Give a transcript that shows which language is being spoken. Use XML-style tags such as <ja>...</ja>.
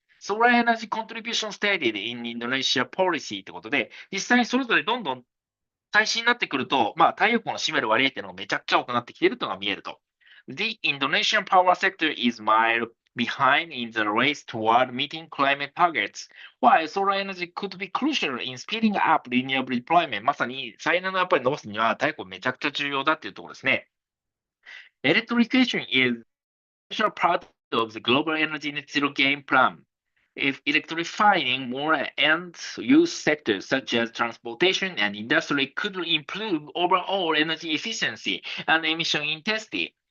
<ja>ソーラーエナジーコントリビューションステディで</ja> <en>in Indonesia policy</en> <ja>ってことで、実際にそれぞれどんどん最新になってくると、太陽光の占める割合っていうのがめちゃくちゃ多くなってきているというのが見えると。</ja> <en>The Indonesian power sector is mile behind in the race toward meeting climate targets, while solar energy could be crucial in speeding up renewable deployment.</en> <ja>まさに再エネのやっぱり伸ばすには太陽光めちゃくちゃ重要だっていうところですね。</ja> <en>Electrification is essential part of the global energy net zero game plan. If electrifying more end-use sectors such as transportation and industry could improve overall energy efficiency and emission intensity.</en>